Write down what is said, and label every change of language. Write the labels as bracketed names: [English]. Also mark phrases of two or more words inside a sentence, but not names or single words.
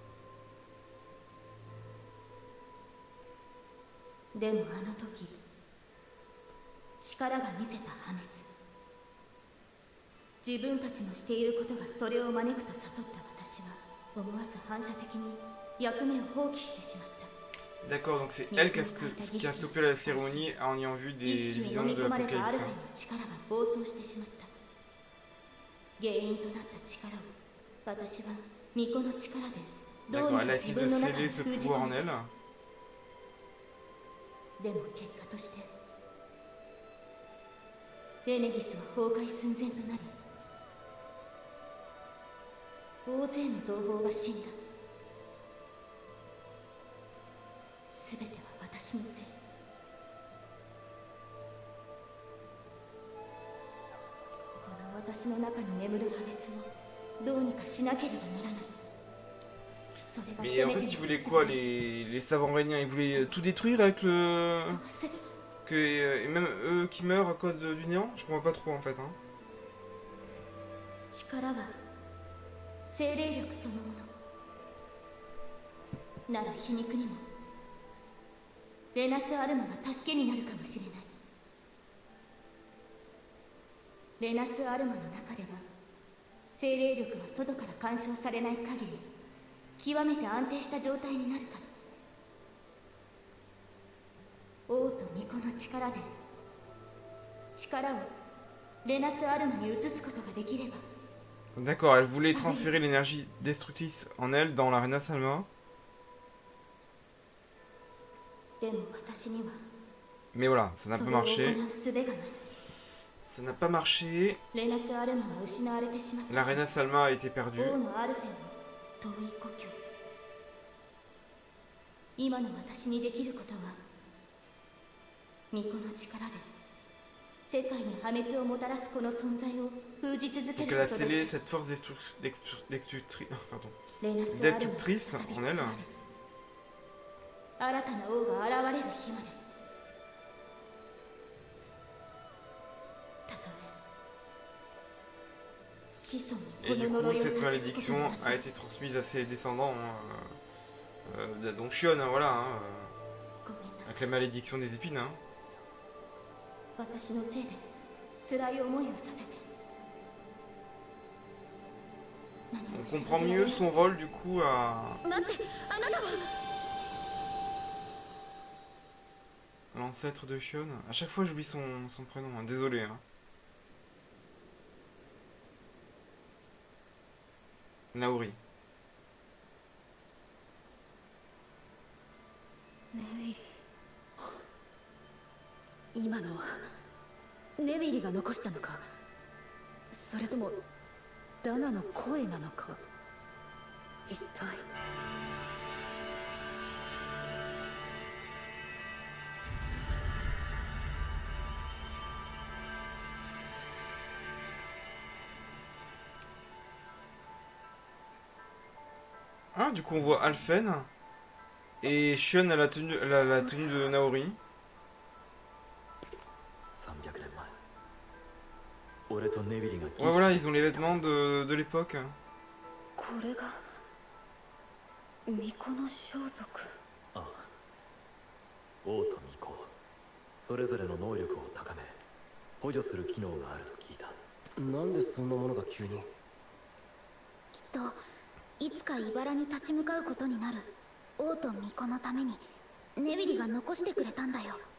[Japanese] でもあの時力が見せた破滅、自分たちのしていることがそれを招くと悟った私は思わず反射的に役目を放棄してしまった。 [French] D'accord, donc c'est elle qui a stoppé la cérémonie en ayant vu des [Japanese] 意識を [French] visions [Japanese] 飲み [French] de [Japanese] 込まれたア [French] l'Apocalypse. [Japanese] ルフェンの力が暴走してしまった。原因となった力を私は巫女の力でどう [French] D'accord, [Japanese] に [French] elle [Japanese] か [French] a [Japanese] 自 [French] essayé [Japanese] 分 [French] de [Japanese] の中 [French] sceller [Japanese] に [French] ce [Japanese] 封じ [French] pouvoir [Japanese] 込 [French] en [Japanese] め [French] elle. [Japanese] た。でも結果としてレネギスは崩壊寸前となり大勢の同胞が死んだ。すべては私のせい。この私の中に眠る破滅をどうにかしなければならない。それが [French] Mais [Japanese] せ [French] en [Japanese] めて [French] fait, [Japanese] の [French] ils voulaient [Japanese] 術 [French] quoi [Japanese] だ。 [French] les savants réniens? Ils voulaient tout détruire avec le... [Japanese] どうせ [French] Et même eux qui meurent à cause du néant? Je comprends pas trop en fait. Hein. [Japanese] 力は精霊力そのものなら皮肉にもレナス・アルマが助けになるかもしれない。レナス・アルマの中では精霊力は外から干渉されない限り極めて安定した状態になるから。王と巫女の力で力をレナス・アルマに移すことができれば。 [French] D'accord, elle voulait transférer l'énergie destructrice en elle dans la Reina Salma. [Japanese] でも私には [French] Mais voilà, ça n'a [Japanese] そ [French] pas [Japanese] れを [French] marché. [Japanese] 行う術がない。 [French] Ça n'a pas marché. [Japanese] レナス・アルマは失われてしまった。 [French] La Reina Salma a été perdue. [Japanese] 王のアルフェンの遠い故郷。今の私にできることは巫女の力で世界に破滅をもたらすこの存在を封じ続け [French] Donc [Japanese] る [French] elle [Japanese] こ [French] a [Japanese] とだけ。 [French] scellé cette force pardon, レナス・アルマ destructrice [Japanese] が [French] en [Japanese] 語り継 [French] elle. [Japanese] がれ新たな王が現れる日まで。たとえ子孫 [French] Et [Japanese] に [French] du [Japanese] この [French] coup, [Japanese] 呪いを [French] cette [Japanese] 託すことに [French] malédiction [Japanese] なった [French] a été transmise à ses descendants. Donc Shion, voilà, hein, [Japanese] ごめんなさ [French] avec [Japanese] い。 [French] la malédiction des épines. Hein. [Japanese] 私のせいで辛い思いをさせて。 [French] On comprend mieux son rôle du coup à [Japanese] 待って、あなたは。 [French] l'ancêtre de Shion. À chaque fois j'oublie son prénom, hein. Désolé. Hein. Naori. [Japanese] ネビリ。今のはネビリが残したのか、それともダナの声なのか。一体。 [French] Ah, du coup on voit Alphen et Shion a la tenue, la tenue de Naori. [Japanese] 300 年前俺とネビリが [French] Ouais voilà, ils ont les vêtements de l'époque. [Japanese] これが巫女の装束。ああ王と巫女それぞれの能力を高め補助する機能があると聞いた。なんでそんなものが急に。きっといつか茨に立ち向かうことになる王と巫女のためにネビリが残してくれたんだよ。